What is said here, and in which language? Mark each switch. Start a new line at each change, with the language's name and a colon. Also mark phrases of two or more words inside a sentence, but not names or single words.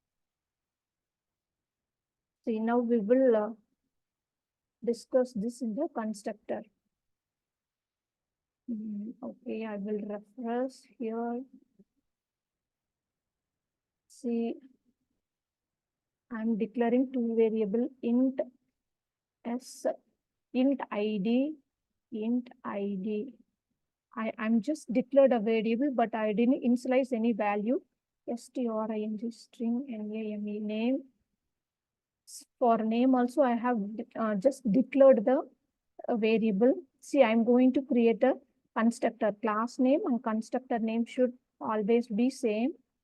English: See, now we will discuss this in the constructor. Okay, I will reference here. See, I'm declaring two variable int s, int id, int id. I'm just declared a variable, but I didn't initialize any value. String string name name. For name also, I have just declared the variable. See, I'm going to create a constructor. Class name and constructor name should always be same.